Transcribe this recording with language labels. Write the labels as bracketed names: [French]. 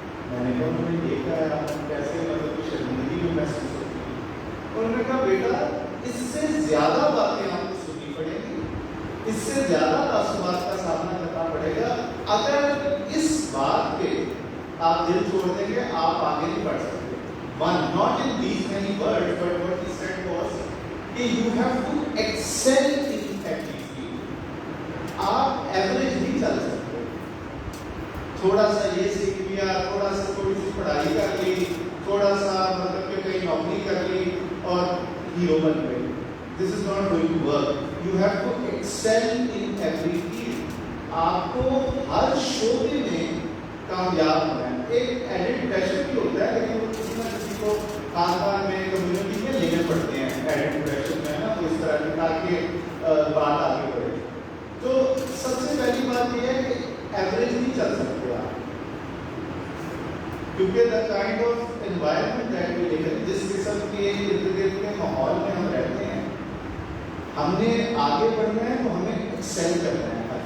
[Hindi] मैंने कहा उन्होंने देखा है आप कैसे मतलब कि शर्मिंदगी में महसूस होती है। उन्होंने कहा बेटा इससे ज़्यादा बातें आपको सुननी पड़ेगी, इससे ज़्यादा तासुबात का सामना करना पड़ेगा। अगर इस बात पे आप दिल छोड़ देंगे आप आगे नहीं बढ़ सकते। [English] One, not in these many words, but what he said was कि you have to excel in every field. [Hindi] आप एवरेज नहीं चल सकते। थोड़ा सा ये सीख लिया, थोड़ा सा थोड़ी सी पढ़ाई कर ली, थोड़ा सा मतलब कि कहीं नौकरी कर ली और हीरो बन गए। [English] This is not going to work. You have to excel in every field. [Hindi] आपको हर शोबे में कामयाब होना है। एक एडेड प्रेशर भी होता है, लेकिन वो किसी ना किसी को खानदान में कम्युनिटी में लेने पड़ते हैं एडेड प्रेशर में ना, तो इस तरह की ताकि बात आगे बढ़े। तो सबसे पहली बात यह है कि एवरेज नहीं चल सकते आप, क्योंकि [English] the kind of environment that we live in, [Hindi] जिस किस्म के इर्द गिर्द के माहौल में हम रहते हैं, हमने आगे बढ़ना है तो हमें एक्सेल करना है।